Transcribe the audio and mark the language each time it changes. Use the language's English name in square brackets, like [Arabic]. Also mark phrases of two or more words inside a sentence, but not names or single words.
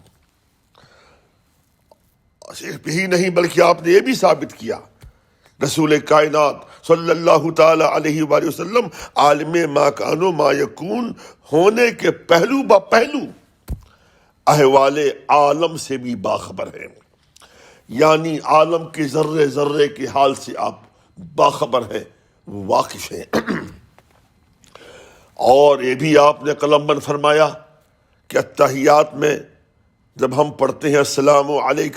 [Urdu] صرف یہی نہیں بلکہ آپ نے یہ بھی ثابت کیا رسول کائنات [Arabic] صلی اللہ تعالی علیہ وآلہ وسلم [Urdu] عالم [Arabic] ما کان و ما یکون [Urdu] ہونے کے پہلو با پہلو احوال عالم سے بھی باخبر ہیں، یعنی عالم کے ذرے ذرے کے حال سے آپ باخبر ہیں، واقف ہیں۔ اور یہ بھی آپ نے قلم بند فرمایا کہ اتحیات میں جب ہم پڑھتے ہیں [Arabic] السلام علیک